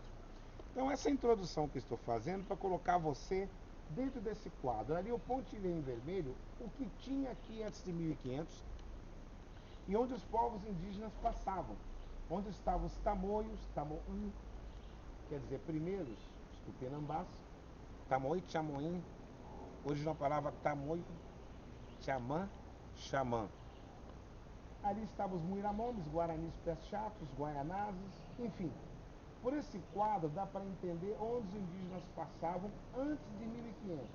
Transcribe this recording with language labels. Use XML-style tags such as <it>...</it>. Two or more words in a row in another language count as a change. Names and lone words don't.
<pt>Então essa introdução que estou fazendo para colocar você dentro desse quadro. Ali eu pontilhei em vermelho o que tinha aqui antes de 1500 e onde os povos indígenas passavam. Onde estavam os tamoios, tamoim, quer dizer primeiros, os tupinambás, tamoi, chamoim, original palavra tamoio, Xamã, xamã. Ali estavam os muiramomes, guaranis pés-chatos, guaianazes, enfim. Por esse quadro dá para entender onde os indígenas passavam antes de 1500.</pt>